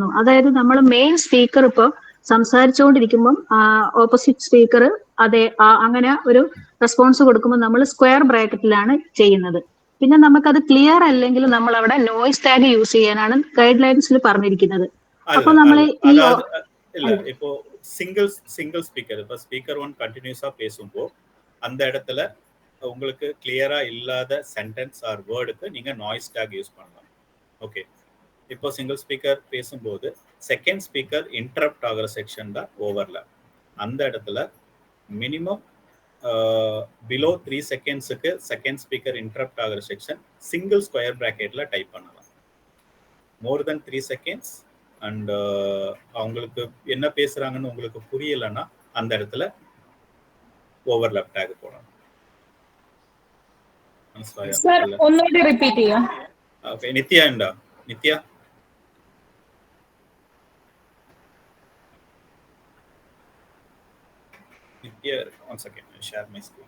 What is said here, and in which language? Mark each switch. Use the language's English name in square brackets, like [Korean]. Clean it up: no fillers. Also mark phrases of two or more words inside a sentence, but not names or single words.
[Malayalam] അതായത് നമ്മൾ [English] main speaker [Malayalam] ഇപ്പോൾ സംസാരിച്ചുകൊണ്ടിരിക്കുമ്പം [English] opposite speaker [Malayalam] അതെ അങ്ങനെ ഒരു റെസ്പോൺസ് കൊടുക്കുമ്പോൾ നമ്മൾ [English] square bracket [Malayalam] ചെയ്യുന്നത്. പിന്നെ നമുക്കത് ക്ലിയർ അല്ലെങ്കിൽ നമ്മൾ അവിടെ [English] noise tag use [Malayalam] ചെയ്യാനാണ് ഗൈഡ് ലൈൻസിൽ പറഞ്ഞിരിക്കുന്നത്. അപ്പൊ നമ്മൾ ഈ [Tamil] இப்போ [English] single speaker, [Tamil] இப்போ ஸ்பீக்கர் 1 கண்டினியூஸா பேசும்போ அந்த இடத்துல உங்களுக்கு கிளியரா இல்லாத [English] sentence or word [Tamil] நீங்க [English] noise tag use [Tamil] பண்ணலாம். ஓகே, இப்போ [English] single speaker [Tamil] பேசும்போது [English] second speaker interrupt [Tamil] ஆகிற செக்ஷன் தான் ஓவர்லேப். அந்த இடத்துல [English] minimum below 3 seconds second speaker interrupt [Tamil] ஆகிற [English] section single square bracket type [Tamil] பண்ணலாம். [English] more than 3 seconds and [Tamil] அவங்களுக்கு என்ன பேசுறாங்கன்னு உங்களுக்கு புரியலைன்னா அந்த இடத்துல [English] overlap tag [Tamil] போடணும். [Malayalam] സർ ഒന്നുകൂടി റിപ്പീറ്റ് ചെയ്യാം. ഓക്കെ, നിത്യ ഉണ്ടോ? നിത്യ നിത്യ [English] one second, share my screen.